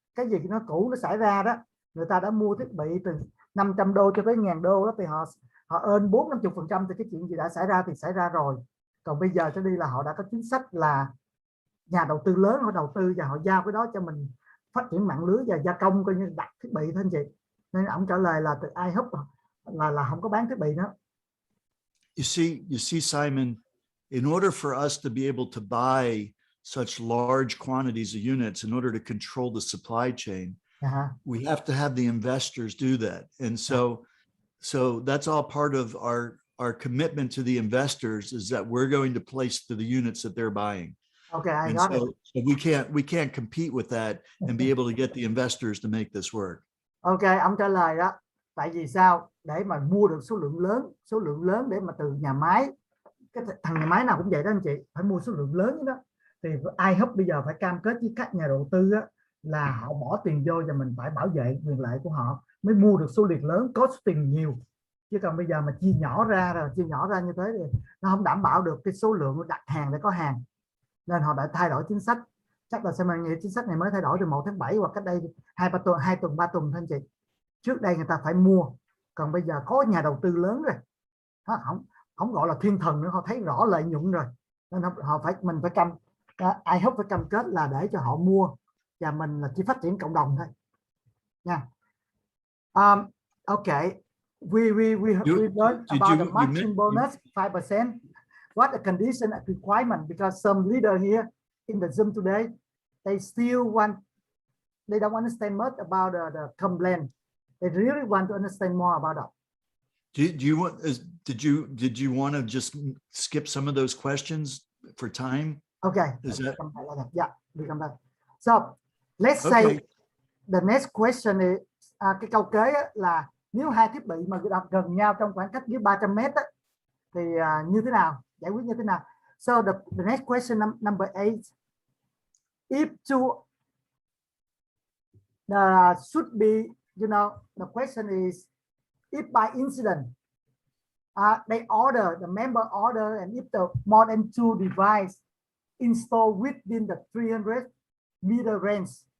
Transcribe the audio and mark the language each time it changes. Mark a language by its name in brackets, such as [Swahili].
[Vietnamese] Cái gì nó cũ nó xảy ra đó, người ta đã mua thiết bị từ 500 đô cho tới 1.000 đô đó, thì họ earn 4-50% từ cái chuyện gì đã xảy ra thì xảy ra rồi. Còn bây giờ cho đi là họ đã có chính sách là nhà đầu tư lớn họ đầu tư và họ giao cái đó cho mình phát triển mạng lưới và gia công, coi như đặt thiết bị thôi anh chị. Nên ông trả lời là từ iHub là không có bán thiết bị nữa. [English] You see, Simon, in order for us to be able to buy such large quantities of units, in order to control the supply chain, we have to have the investors do that. And so that's all part of our commitment to the investors, is that we're going to place the units that they're buying. Okay, I and got so it. we can't compete with that and be able to get the investors to make this work. [Vietnamese] Ok, ông trả lời đó. Tại vì sao? Để mà mua được số lượng lớn để mà từ nhà máy, cái thằng nhà máy nào cũng vậy đó anh chị, phải mua số lượng lớn đó. Thì iHub bây giờ phải cam kết với các nhà đầu tư á, là họ bỏ tiền vô và mình phải bảo vệ quyền lợi của họ mới mua được số lượng lớn, có số tiền nhiều. Chứ còn bây giờ mà chia nhỏ ra như thế thì nó không đảm bảo được cái số lượng đặt hàng để có hàng. Nên họ đã thay đổi chính sách. Chắc là xem nghĩ chính sách này mới thay đổi từ 1 tháng 7 hoặc cách đây 2 tuần 3 tuần thôi anh chị. Trước đây người ta phải mua, còn bây giờ có nhà đầu tư lớn rồi, không gọi là thiên thần nữa, họ thấy rõ lợi nhuận rồi, nên mình phải iHub phải cam kết là để cho họ mua, và mình là chỉ phát triển cộng đồng thôi nha. [English] Okay, we learned about the matching bonus 5%. What the condition and requirement? Because some leader here in the Zoom today, they don't understand much about the complaint. They really want to understand more about that. Did you want to just skip some of those questions for time? Okay. Yeah, we come back. So let's say the next question is [Vietnamese] cái câu kế là nếu hai thiết bị mà đặt gần nhau trong khoảng cách dưới 300 mét thì như thế nào, giải quyết như thế nào? [English] So the next question number 8, if two should be, the question is, if by incident they order, the member order, and if the more than 2 device installed within the 300 meter range.